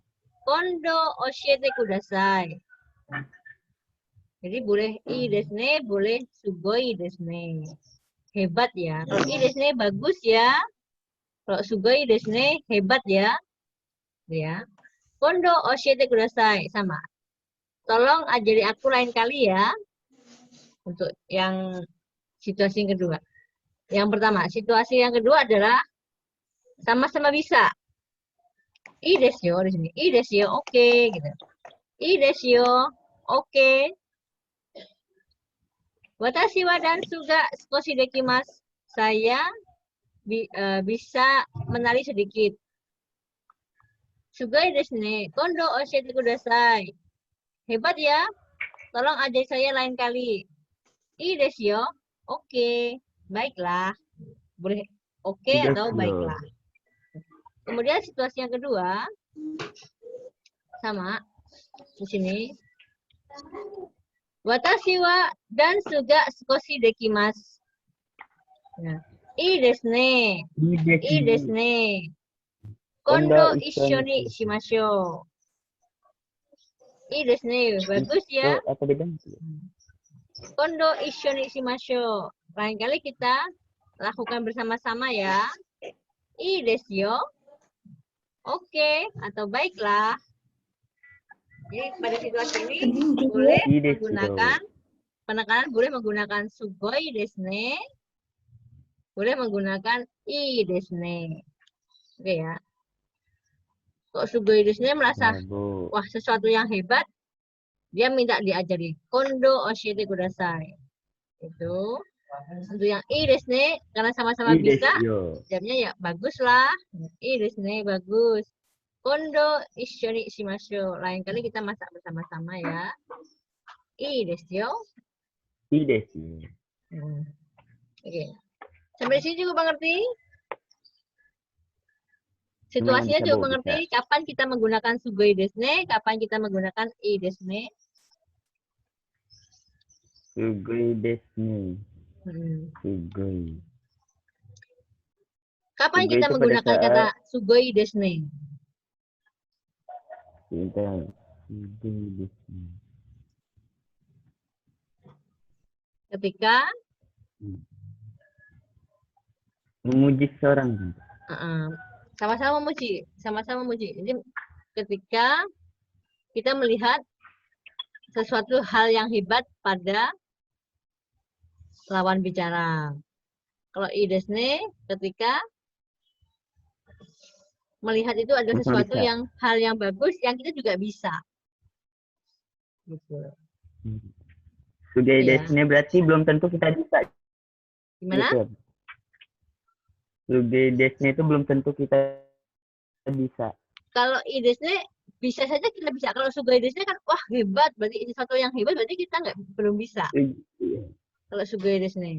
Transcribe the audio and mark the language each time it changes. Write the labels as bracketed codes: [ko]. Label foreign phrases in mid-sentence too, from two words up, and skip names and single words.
[ja] 今度教えてください. [id] Jadi boleh [ja] いいですね, [id] boleh [ja] すごいですね. [id] Hebat ya. Kalau [ja] いいですね [id] bagus ya. Kalau [ja] すごいですね [id] hebat ya. Ya. [ja] 今度教えてください sama. [id] Tolong ajari aku lain kali ya. Untuk yang situasi yang kedua. Yang pertama, situasi yang kedua adalah sama-sama bisa. [ja] いいです [id] di sini. [ja] いいです [id] oke gitu. [ja] いいです oke. 私はダンスが少しできます. [id] Saya bisa menari sedikit. [ja] すごいですね. 今度教えてください. [id] Hebat ya. Tolong ajari saya lain kali. [ja] いいですよ. Oke. Baiklah. [id] Boleh oke atau baiklah. Kemudian situasi yang kedua sama di sini. [ja] 私はダンスが少しできます. Nah, いいですね。いいですね. 今度一緒にしましょう. いいですね. [id] Bagus ya. Apa bedanya? [ja] 今度一緒にしましょう. [id] Lain kali kita lakukan bersama-sama ya. [ja] いいですよ. [id] Oke atau baiklah. Jadi pada situasi ini boleh menggunakan penekanan, boleh menggunakan [ja] すごいですね, [id] boleh menggunakan [ja] いいですね. [id] Oke ya. Kok [ja] すごいですね [id] merasa wah sesuatu yang hebat, dia minta diajari. [ja] 今度教えてください. [id] Itu untuk yang [ja] いいですね [id] karena sama-sama bisa, jawabnya ya baguslah. [ja] いいですね bagus. 今度一緒にしましょう. [id] Lain kali kita masak bersama-sama ya. [ja] いいですよ. いいです. [id] Oke. Sampai sini cukup mengerti? Situasinya cukup mengerti. Kapan kita menggunakan [ja] すごいですね, [id] kapan kita menggunakan [ja] いいですね? すごいですね. Sugoi. [id] Kapan kita menggunakan kata [ja] すごいですね? [id] Ketika memuji seorang. Sama-sama memuji, sama-sama memuji. Jadi ketika kita melihat sesuatu hal yang hebat pada lawan bicara. Kalau [ja] いいですね [id] ketika melihat itu ada sesuatu yang hal yang bagus yang kita juga bisa. Gitu. [ja] すごいですね [id] berarti belum tentu kita bisa. Gimana? Gitu. [ja] すごいですね [id] itu belum tentu kita bisa. Kalau [ja] いいですね [id] bisa saja kita bisa. Kalau [ja] すごいですね [id] kan wah hebat, berarti sesuatu yang hebat berarti kita belum bisa. Kalau [ja] すごいですね.